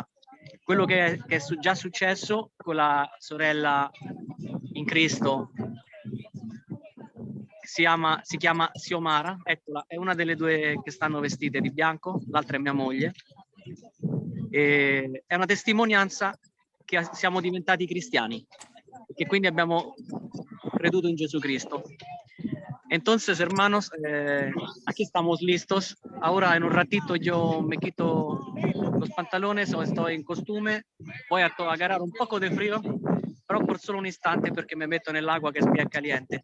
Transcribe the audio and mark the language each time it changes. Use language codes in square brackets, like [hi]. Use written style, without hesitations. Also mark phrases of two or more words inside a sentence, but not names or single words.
[it] Quello che è già successo con la sorella in Cristo si chiama Xiomara, eccola, è una delle due che stanno vestite di bianco, l'altra è mia moglie. È una testimonianza che siamo diventati cristiani, que quindi abbiamo creduto in Gesù Cristo. [es] Entonces, hermanos, aquí estamos listos. Ahora en un ratito yo me quito los pantalones o estoy en costume. Voy a agarrar un poco de frío, pero por solo un instante porque me meto en el agua que es bien caliente.